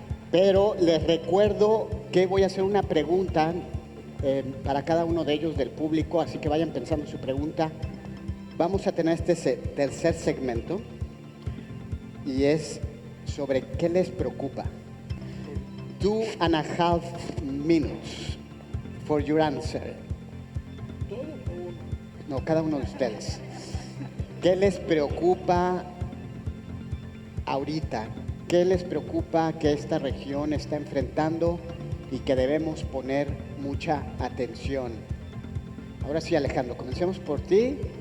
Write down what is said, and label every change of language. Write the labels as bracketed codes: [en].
[es] Pero les recuerdo que voy a hacer una pregunta para cada uno de ellos del público, así que vayan pensando su pregunta. Vamos a tener este tercer segmento y es sobre qué les preocupa. [en] 2.5 minutes for your answer. [es] No, cada uno de ustedes. ¿Qué les preocupa ahorita? ¿Qué les preocupa que esta región está enfrentando y que debemos poner mucha atención? Ahora sí, Alejandro, comencemos por ti.